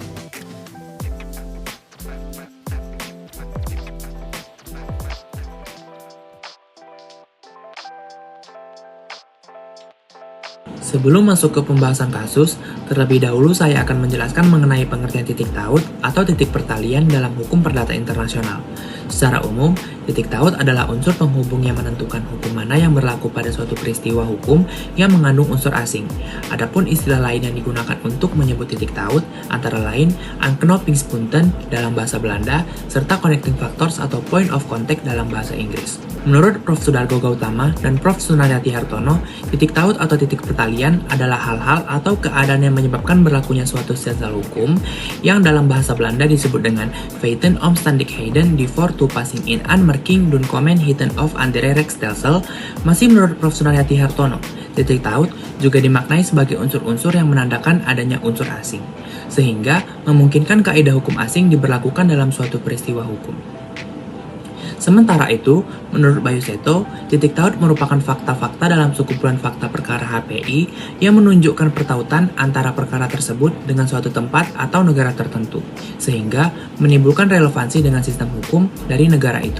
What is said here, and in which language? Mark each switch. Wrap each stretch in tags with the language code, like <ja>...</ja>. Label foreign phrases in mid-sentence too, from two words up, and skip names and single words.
<id>Sebelum masuk ke pembahasan kasus, terlebih dahulu saya akan menjelaskan mengenai pengertian titik taut atau titik pertalian dalam hukum perdata internasional. Secara umum, titik taut adalah unsur penghubung yang menentukan hukum mana yang berlaku pada suatu peristiwa hukum yang mengandung unsur asing. Adapun istilah lain yang digunakan untuk menyebut titik taut antara lain aanknopingspunten dalam bahasa Belanda serta</id> <en>connecting factors</en> <id>atau</id> <en>point of contact</en> <id>dalam bahasa Inggris. Menurut Prof. Sudargo Gautama dan Prof. Sunaryati Hartono, titik taut atau titik pertalian adalah hal-hal atau keadaan yang menyebabkan berlakunya suatu stelsel hukum yang dalam bahasa Belanda disebut dengan</id> <nl>feiten omstandigheden die voor toepassing in aanmerking doen komen hitten of andere rechtsstelsel.</nl> <id>Masih menurut Prof. Sunaryati Hartono, titik taut juga dimaknai sebagai unsur-unsur yang menandakan adanya unsur asing, sehingga memungkinkan kaidah hukum asing diberlakukan dalam suatu peristiwa hukum. Sementara itu, menurut Bayu Seto, titik taut merupakan fakta-fakta dalam sekumpulan fakta perkara HPI yang menunjukkan pertautan antara perkara tersebut dengan suatu tempat atau negara tertentu, sehingga menimbulkan relevansi dengan sistem hukum dari negara itu.</id>